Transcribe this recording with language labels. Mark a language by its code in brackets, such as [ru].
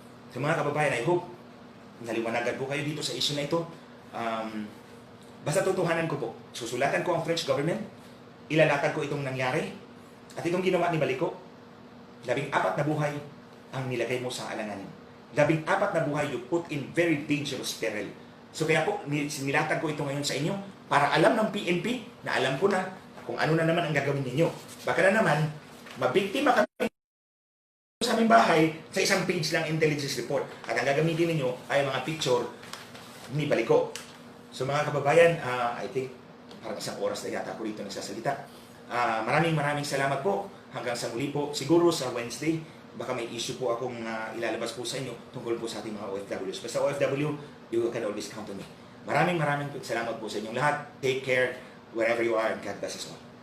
[tl] So mga kababayan, [en] I hope [tl] naliwanagan po kayo dito sa issue na ito. Basta tutuhanan ko po. Susulatan ko ang French government, ilalakad ko itong nangyari, at itong ginawa ni Baliko. 14 na buhay ang nilagay mo sa alanganin. [en] 14 [tl] na buhay [en] you put in very dangerous peril. [tl] So kaya po, nilatag ko ito ngayon sa inyo para alam ng PNP na alam ko na kung ano na naman ang gagawin ninyo. Baka na naman, mabiktima kami sa aming bahay sa isang page lang intelligence report. At ang gagamitin ninyo ay mga picture ni Baliko. So mga kababayan, [en] I think [tl] parang 1 oras na yata ako dito nagsasalita. Maraming salamat po. Hanggang sa muli po. Siguro sa Wednesday, baka may issue po akong ilalabas po sa inyo tungkol po sa ating mga OFWs. Basta OFW, [en] you can always count on me. [tl] Maraming salamat po sa inyong lahat. [en] Take care wherever you are and God bless us all.